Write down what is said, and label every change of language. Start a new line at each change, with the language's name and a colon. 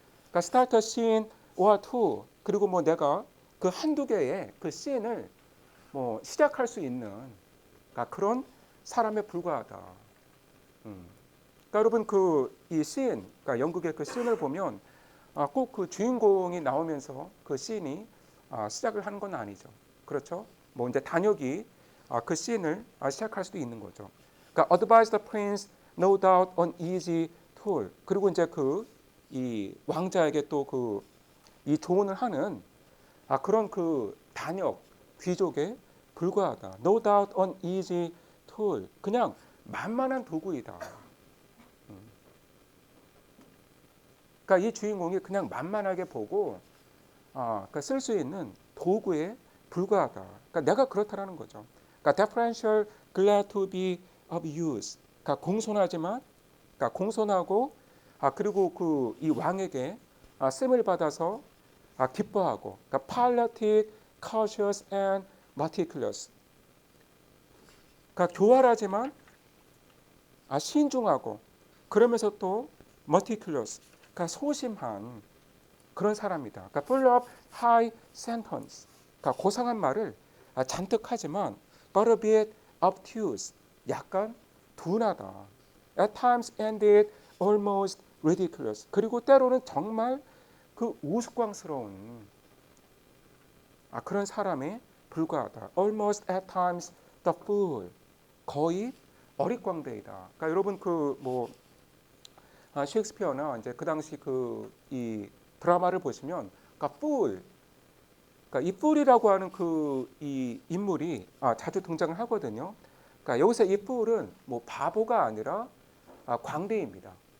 Korean: 그러니까 스타터 씬, 오아 투, 그리고 뭐 내가 그 한두 개의 그 씬을 뭐 시작할 수 있는 그런 사람에 불과하다. 그러니까 여러분 그 이 씬, 그러니까 연극의 그 씬을 보면 꼭 그 주인공이 나오면서 그 씬이 시작을 하는 건 아니죠. 그렇죠? 뭐 이제 단역이 그 씬을 시작할 수도 있는 거죠. 그러니까
English: advise the prince, no doubt an easy tool.
Korean: 그리고 이제 그 이 왕자에게 또 그 이 조언을 하는 그런 그 단역 귀족에 불과하다.
English: No doubt an easy tool.
Korean: 그냥 만만한 도구이다. 그러니까 이 주인공이 그냥 만만하게 보고 그러니까 쓸 수 있는 도구에 불과하다. 그러니까 내가 그렇다라는 거죠. 그러니까
English: deferential, glad to be of use.
Korean: 그러니까 공손하지만, 그러니까 공손하고 그리고 그 이 왕에게 씀을 받아서 기뻐하고, 그러니까
English: politic, cautious and meticulous.
Korean: 그러니까 교활하지만 신중하고 그러면서 또 meticulous. 그러니까 소심한 그런 사람이다. 그러니까
English: full of high sentence.
Korean: 그러니까 고상한 말을 잔뜩 하지만
English: but a bit obtuse.
Korean: 약간 둔하다.
English: At times ended almost ridiculous.
Korean: 그리고 때로는 정말 그 우스꽝스러운 그런 사람에 불과하다.
English: Almost at times the fool.
Korean: 거의 어릿광대이다. 그러니까 여러분 그 뭐 셰익스피어나 이제 그 당시 그 이 드라마를 보시면 그러니까 fool, 그러니까 이 fool이라고 하는 그 이 인물이 자주 등장을 하거든요. 그러니까 여기서 이 fool은 뭐 바보가 아니라 광대입니다.